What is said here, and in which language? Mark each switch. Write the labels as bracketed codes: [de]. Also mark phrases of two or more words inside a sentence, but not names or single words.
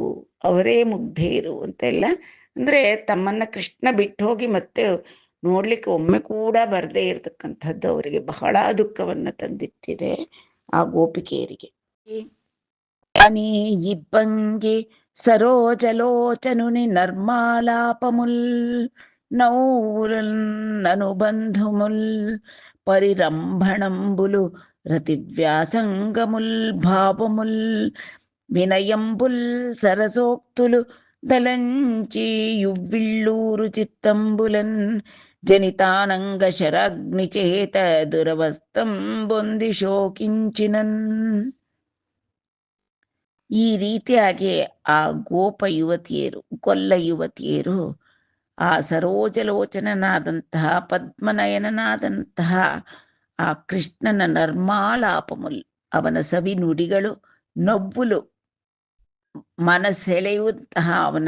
[kn] ಅವರೇ ಮುಗ್ಧೇರು ಅಂತೆಲ್ಲ, ಅಂದ್ರೆ ತಮ್ಮನ್ನ ಕೃಷ್ಣ ಬಿಟ್ಟು ಹೋಗಿ ಮತ್ತೆ ನೋಡ್ಲಿಕ್ಕೆ ಒಮ್ಮೆ ಕೂಡ ಬರದೇ ಇರತಕ್ಕಂಥದ್ದು ಅವರಿಗೆ ಬಹಳ ದುಃಖವನ್ನ ತಂದಿಟ್ಟಿದೆ ಆ ಗೋಪಿಕೆಯರಿಗೆ. [te] అని యిబ్బంగి సరోజలోచనుని నర్మాలాపముల్ నౌరన్ననుబంధుముల్ పరిరంభణంబులు ರತಿವ್ಯಾಸಂಗముల్ భావముల్ వినయంబుల్ సరసోక్తులు దలంచి యువ్విళ్ళూరు చిత్తంబులన్ జనితానంగ శరాగ్నిచేత దురవస్థం బొంది శోకించినన్. [kn] ಈ ರೀತಿಯಾಗಿ ಆ ಗೋಪ ಯುವತಿಯರು, ಗೊಲ್ಲ ಯುವತಿಯರು ಆ ಸರೋಜಲೋಚನನಾದಂತಹ ಪದ್ಮನಯನನಾದಂತಹ ಆ ಕೃಷ್ಣನ ನರ್ಮಾಲಾಪಮುಲ್, ಅವನ ಸವಿ ನುಡಿಗಳು, ನವ್ವುಲು, ಮನಸೆಳೆಯುವಂತಹ ಅವನ